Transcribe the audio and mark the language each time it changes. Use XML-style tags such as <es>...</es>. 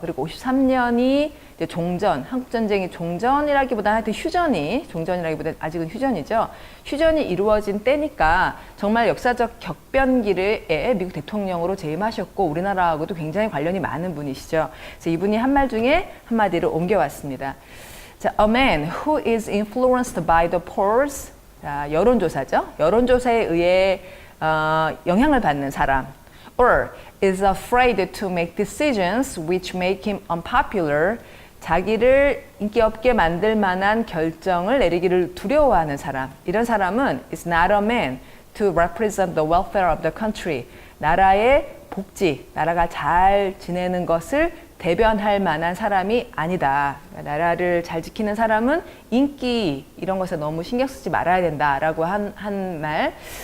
<ko>그리고 53년이 이제 종전, 한국전쟁이 종전이라기보다는 하여튼 휴전이, 종전이라기보다는 아직은 휴전이죠. 휴전이 이루어진 때니까 정말 역사적 격변기에 미국 대통령으로 재임하셨고 우리나라하고도 굉장히 관련이 많은 분이시죠. 그래서 이분이 한 말 중에 한마디를 옮겨왔습니다.</ko> <en>자, a man who is influenced by the polls,</en> <ko>자, 여론조사죠. 여론조사에 의해 영향을 받는 사람.</ko> <en>Or is afraid to make decisions which make him unpopular.</en> <ko>자기를 인기 없게 만들 만한 결정을 내리기를 두려워하는 사람. 이런 사람은</ko> <en>is not a man to represent the welfare of the country.</en> <ko>나라의 복지, 나라가 잘 지내는 것을 대변할 만한 사람이 아니다. 나라를 잘 지키는 사람은 인기 이런 것에 너무 신경 쓰지 말아야 된다라고 한 말.</ko>